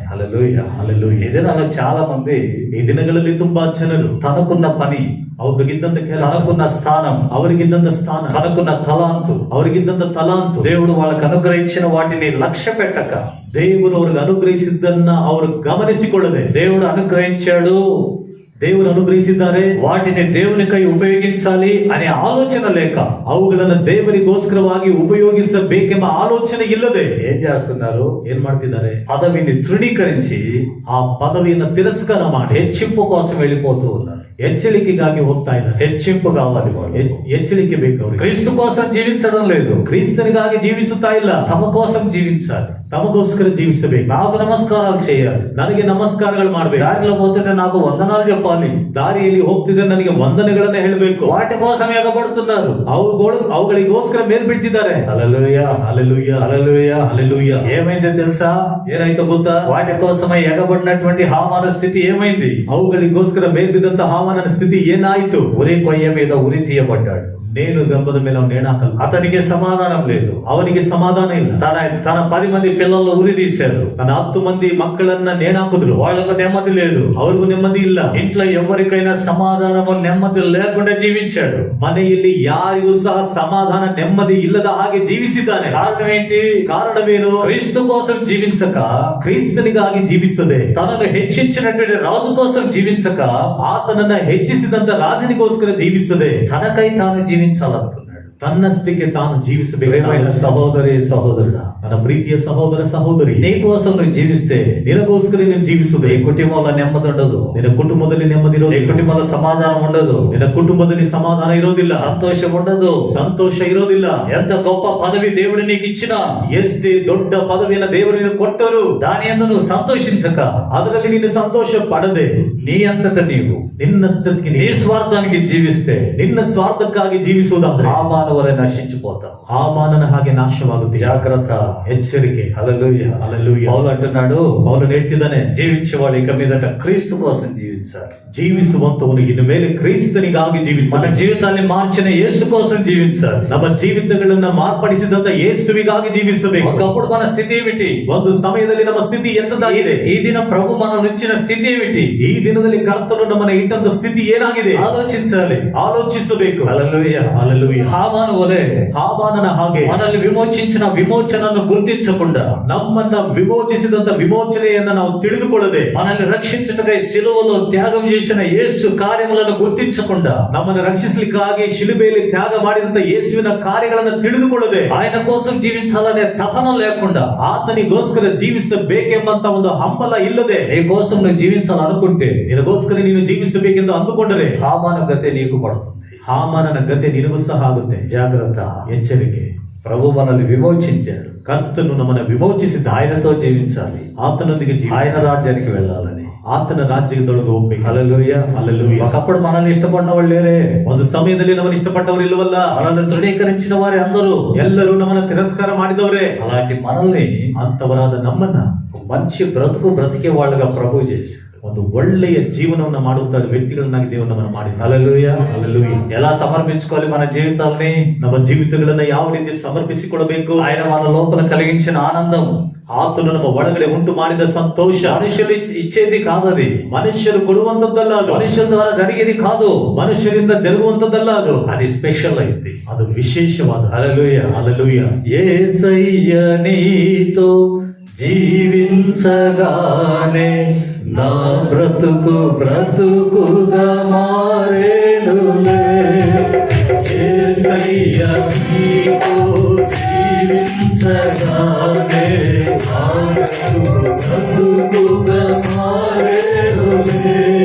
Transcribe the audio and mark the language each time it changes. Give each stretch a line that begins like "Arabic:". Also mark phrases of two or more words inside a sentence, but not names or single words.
Telugu: హల్లెలూయా, హల్లెలూయా. ఈ దినాల్లో చాలా మంది
Kannada: ಈ ದಿನಗಳಲ್ಲಿ ತುಂಬಾ ಜನರು
Telugu: తనకున్న పని,
Kannada: ಅವ್ರಿಗಿದ್ದಂತ ಕೆಲಸ,
Telugu: తనకున్న స్థానం,
Kannada: ಅವರಿಗಿದ್ದಂತ ಸ್ಥಾನ,
Telugu: తనకున్న తలాంతు,
Kannada: ಅವರಿಗಿದ್ದಂತ ತಲಾಂತು,
Telugu: దేవుడు వాళ్ళకు అనుగ్రహించిన వాటిని లక్ష్య పెట్టక,
Kannada: ದೇವರು ಅವ್ರಿಗೆ ಅನುಗ್ರಹಿಸಿದ್ದನ್ನ ಅವರು ಗಮನಿಸಿಕೊಳ್ಳದೆ,
Telugu: దేవుడు అనుగ్రహించాడు,
Kannada: ದೇವರು ಅನುಗ್ರಹಿಸಿದ್ದಾರೆ.
Telugu: వాటిని దేవునికై ఉపయోగించాలి అనే ఆలోచన లేక
Kannada: ಅವುಗಳನ್ನು ದೇವರಿಗೋಸ್ಕರವಾಗಿ ಉಪಯೋಗಿಸಬೇಕೆಂಬ ಆಲೋಚನೆ ಇಲ್ಲದೆ
Telugu: ఏం చేస్తున్నారు?
Kannada: ಏನ್ ಮಾಡ್ತಿದ್ದಾರೆ?
Telugu: పదవిని తృణీకరించి
Kannada: ಆ ಪದವಿಯನ್ನು ತಿರಸ್ಕಾರ ಮಾಡಿ
Telugu: హెచ్చింపు కోసం వెళ్ళిపోతూ ఉన్నారు.
Kannada: ಎಚ್ಚರಿಕೆಗಾಗಿ ಹೋಗ್ತಾ ಇದ್ದಾರೆ.
Telugu: హెచ్చింపు కావాలి వాళ్ళు.
Kannada: ಎಚ್ಚರಿಕೆ ಬೇಕು ಅವ್ರಿಗೆ.
Telugu: క్రీస్తు కోసం జీవించడం లేదు,
Kannada: ಕ್ರಿಸ್ತನಿಗಾಗಿ ಜೀವಿಸುತ್ತಾ ಇಲ್ಲ,
Telugu: తమ కోసం జీవించాలి.
Kannada: ತಮಗೋಸ್ಕರ ಜೀವಿಸಬೇಕು.
Telugu: నాకు నమస్కారాలు చేయాలి,
Kannada: ನನಗೆ ನಮಸ್ಕಾರಗಳು ಮಾಡ್ಬೇಕು,
Telugu: దారిలో పోతుంటే నాకు వందనాలు చెప్పాలి,
Kannada: ದಾರಿಯಲ್ಲಿ ಹೋಗ್ತಿದ್ರೆ ನನಗೆ ವಂದನೆಗಳನ್ನ ಹೇಳಬೇಕು.
Telugu: వాటి కోసం ఎగబడుతున్నారు.
Kannada: ಅವುಗಳಿಗೋಸ್ಕರ ಮೇಲ್ಬಿಡ್ತಿದ್ದಾರೆ.
Telugu: హల్లెలూయా,
Kannada: ಹಲ್ಲೆಲೂಯಾ,
Telugu: హల్లెలూయా,
Kannada: ಹಲ್ಲೆಲೂಯಾ.
Telugu: ఏమైందో తెలుసా?
Kannada: ಏನಾಯ್ತು ಗೊತ್ತಾ?
Telugu: వాటి కోసమై ఎగబడినటువంటి హామాన స్థితి ఏమైంది?
Kannada: ಅವುಗಳಿಗೋಸ್ಕರ ಮೇಲ್ಬಿದ್ದಂತ ಹಾಮಾನನ ಸ್ಥಿತಿ ಏನಾಯ್ತು?
Telugu: ఉరి కొయ్య మీద ఉరి తీయబడ్డాడు.
Kannada: ನೇಣು ಗಂಬದ ಮೇಲೆ ಅವನು ನೇಣಾಕಲ್ಲ.
Telugu: అతనికి సమాధానం లేదు,
Kannada: ಅವನಿಗೆ ಸಮಾಧಾನ ಇಲ್ಲ.
Telugu: తన 10 మంది పిల్లలను ఉరి తీశారు,
Kannada: ತನ್ನ 10 ಮಂದಿ ಮಕ್ಕಳನ್ನ ನೇಣಾಕಿದ್ರು.
Telugu: వాళ్ళకు నెమ్మది లేదు,
Kannada: ಅವ್ರಿಗೂ ನೆಮ್ಮದಿ ಇಲ್ಲ.
Telugu: ఇంట్లో ఎవరికైనా సమాధానము నెమ్మది లేకుండా జీవించాడు.
Kannada: ಮನೆಯಲ್ಲಿ ಯಾರಿಗೂ ಸಹ ಸಮಾಧಾನ ನೆಮ್ಮದಿ ಇಲ್ಲದ ಹಾಗೆ ಜೀವಿಸಿದ್ದಾನೆ.
Telugu: కారణం ఏంటి?
Kannada: ಕಾರಣವೇನು?
Telugu: క్రీస్తు కోసం జీవించక,
Kannada: ಕ್ರಿಸ್ತನಿಗಾಗಿ ಜೀವಿಸದೆ,
Telugu: తనను హెచ్చించినటువంటి రాజు కోసం జీవించక,
Kannada: ಆತನನ್ನ ಹೆಚ್ಚಿಸಿದಂತ ರಾಜನಿಗೋಸ್ಕರ ಜೀವಿಸದೆ,
Telugu: తనకై తాను జీవించాలనుకున్నాడు.
Kannada: ತನ್ನಷ್ಟಕ್ಕೆ ತಾನು ಜೀವಿಸಬೇಕು.
Telugu: సహోదరి సహోదరుడా,
Kannada: ನನ್ನ ಪ್ರೀತಿಯ ಸಹೋದರ ಸಹೋದರಿ,
Telugu: నీ కోసం నువ్వు జీవిస్తే
Kannada: ನಿನಗೋಸ್ಕರ ನೀನು ಜೀವಿಸುವುದೇ.
Telugu: నీ కుటుంబంలో నెమ్మది ఉండదు,
Kannada: ನಿನ್ನ ಕುಟುಂಬದಲ್ಲಿ ನೆಮ್ಮದಿ
Telugu: నీ
Kannada: ಇರೋದಿಲ್ಲ,
Telugu: కుటుంబంలో సమాధానం ఉండదు,
Kannada: ನಿನ್ನ ಕುಟುಂಬದಲ್ಲಿ ಸಮಾಧಾನ ಇರೋದಿಲ್ಲ,
Telugu: సంతోషం ఉండదు,
Kannada: ಸಂತೋಷ ಇರೋದಿಲ್ಲ.
Telugu: ఎంత గొప్ప పదవి దేవుడు నీకు ఇచ్చినా,
Kannada: ಎಷ್ಟೇ ದೊಡ್ಡ ಪದವಿಯನ್ನು ದೇವರು ನಿನಗೆ ಕೊಟ್ಟರು,
Telugu: దాని యందు నువ్వు సంతోషించక,
Kannada: ಅದರಲ್ಲಿ ನೀನು ಸಂತೋಷ ಪಡದೆ,
Telugu: నీ అంతట నీవు
Kannada: ನಿನ್ನಷ್ಟಕ್ಕೆ
Telugu: నీ స్వార్థానికి జీవిస్తే
Kannada: ನಿನ್ನ ಸ್ವಾರ್ಥಕ್ಕಾಗಿ ಜೀವಿಸುವುದಾದ್ರೆ
Telugu: హామాను వలె నశించిపోతావు.
Kannada: ಹಾಮಾನನ ಹಾಗೆ ನಾಶವಾಗುತ್ತೆ.
Telugu: జాగ్రత్త,
Kannada: ಎಚ್ಚರಿಕೆ.
Telugu: హల్లెలూయా,
Kannada: ಹಲ್ಲೆಲೂಯಾ.
Telugu: పౌలు అంటున్నాడు,
Kannada: ಪೌಲನು ಹೇಳ್ತಿದ್ದಾನೆ,
Telugu: జీవించేవాడు ఇక మీదట క్రీస్తు కోసం జీవించాలి.
Kannada: ಜೀವಿಸುವಂತವನು ಇನ್ನು ಮೇಲೆ ಕ್ರಿಸ್ತನಿಗಾಗಿ
Telugu: మన
Kannada: ಜೀವಿಸಬೇಕು.
Telugu: జీవితాన్ని మార్చిన యేసు కోసం జీవించాలి.
Kannada: ನಮ್ಮ ಜೀವಿತಗಳನ್ನ ಮಾರ್ಪಡಿಸಿದಂತ ಯೇಸುವಿಗಾಗಿ ಜೀವಿಸಬೇಕು.
Telugu: ఒకప్పుడు మన స్థితి ఏమిటి?
Kannada: ಒಂದು ಸಮಯದಲ್ಲಿ ನಮ್ಮ ಸ್ಥಿತಿ ಎಂತದಾಗಿದೆ?
Telugu: ఈ దినం ప్రభు మనల్ని ఇచ్చిన స్థితి ఏమిటి?
Kannada: ಈ ದಿನದಲ್ಲಿ ಕರ್ತನು ನಮ್ಮನ್ನ ಇಟ್ಟಂತ ಸ್ಥಿತಿ ಏನಾಗಿದೆ?
Telugu: ఆలోచించాలి,
Kannada: ಆಲೋಚಿಸಬೇಕು.
Telugu: హల్లెలూయా,
Kannada: ಹಲ್ಲೆಲೂಯಾ.
Telugu: హామాను వలె
Kannada: ಹಾಮಾನನ ಹಾಗೆ
Telugu: మనల్ని విమోచించిన విమోచనను గుర్తించకుండా,
Kannada: ನಮ್ಮನ್ನ ವಿಮೋಚಿಸಿದಂತ ವಿಮೋಚನೆಯನ್ನ ನಾವು ತಿಳಿದುಕೊಳ್ಳದೆ,
Telugu: మనల్ని రక్షించుటకై సిలువలో త్యాగం చేసిన యేసు కార్యములను గుర్తించకుండా,
Kannada: ನಮ್ಮನ್ನು ರಕ್ಷಿಸಲಿಕ್ಕಾಗಿ ಶಿಲುಬೆಯಲ್ಲಿ ತ್ಯಾಗ ಮಾಡಿದಂತ ಯೇಸುವಿನ ಕಾರ್ಯಗಳನ್ನು ತಿಳಿದುಕೊಳ್ಳದೆ,
Telugu: ఆయన కోసం జీవించాలనే తపన లేకుండా,
Kannada: ಆತನಿಗೋಸ್ಕರ ಜೀವಿಸಬೇಕೆಂಬಂತ ಒಂದು ಹಂಬಲ ಇಲ್ಲದೆ,
Telugu: నీ కోసం నువ్వు జీవించాలనుకుంటే
Kannada: ನಿನಗೋಸ್ಕರ ನೀನು ಜೀವಿಸಬೇಕೆಂದು ಅಂದುಕೊಂಡರೆ
Telugu: హామాను గతే నీకు పడుతుంది.
Kannada: ಹಾಮಾನನ ಗತೆ ನಿನಗೂ ಸಹ ಆಗುತ್ತೆ.
Telugu: జాగ్రత్త,
Kannada: ಎಚ್ಚರಿಕೆ.
Telugu: ప్రభు మనల్ని విమోచించాడు,
Kannada: ಕರ್ತನು ನಮ್ಮನ್ನು ವಿಮೋಚಿಸಿದ.
Telugu: ఆయనతో జీవించాలి,
Kannada: ಆತನೊಂದಿಗೆ
Telugu: ఆయన రాజ్యానికి వెళ్ళాలని.
Kannada: ಆತನ ರಾಜ್ಯದೊಳಗೆ ಹೋಗ್ಬೇಕು.
Telugu: హల్లెలూయా, హల్లెలూయా. ఒకప్పుడు మనల్ని ఇష్టపడిన వాళ్ళు లేరే,
Kannada: ಒಂದು ಸಮಯದಲ್ಲಿ ನಮ್ಮನ್ನು ಇಷ್ಟಪಟ್ಟವರು ಇಲ್ಲವಲ್ಲ,
Telugu: మనల్ని తృణీకరించిన వారి అందరూ,
Kannada: ಎಲ್ಲರೂ ನಮ್ಮನ್ನ ತಿರಸ್ಕಾರ ಮಾಡಿದವರೇ.
Telugu: అలాంటి మనల్ని
Kannada: ಅಂತವರಾದ ನಮ್ಮನ್ನ
Telugu: మంచి బ్రతుకు బ్రతికే వాళ్ళుగా ప్రభు చేసి
Kannada: ಒಂದು ಒಳ್ಳೆಯ ಜೀವನವನ್ನ ಮಾಡುವಂತ ವ್ಯಕ್ತಿಗಳನ್ನಾಗಿ ದೇವರು ನಮ್ಮನ್ನು ಮಾಡಿದ.
Telugu: హల్లెలూయా,
Kannada: ಹಲ್ಲೆಲೂಯಾ.
Telugu: ఎలా సమర్పించుకోవాలి మన జీవితాల్ని?
Kannada: ನಮ್ಮ ಜೀವಿತಗಳನ್ನ ಯಾವ ರೀತಿ ಸಮರ್ಪಿಸಿಕೊಳ್ಳಬೇಕು?
Telugu: ఆయన మన లోపల కలిగించిన ఆనందం,
Kannada: ಆತನು ನಮ್ಮ ಒಳಗಡೆ ಉಂಟು ಮಾಡಿದ ಸಂತೋಷ
Telugu: మనుషులు ఇచ్చేది కాదు, అది
Kannada: ಮನುಷ್ಯರು ಕೊಡುವಂತದ್ದಲ್ಲ, ಅದು
Telugu: మనుషుల ద్వారా జరిగేది కాదు,
Kannada: ಮನುಷ್ಯರಿಂದ ಜರುಗುವಂತದ್ದಲ್ಲ, ಅದು
Telugu: అది స్పెషల్ అయింది.
Kannada: ಅದು ವಿಶೇಷವಾದ.
Telugu: హల్లెలూయా,
Kannada: ಹಲ್ಲೆಲೂಯಾ.
Telugu: యేసయ్య నీతో జీవించగానే నా బ్రతుకు బ్రతుకుగా మారేనులే. యేసయ్య నీతో జీవించగానే నా బ్రతుకు బ్రతుకుగా మారేనులే.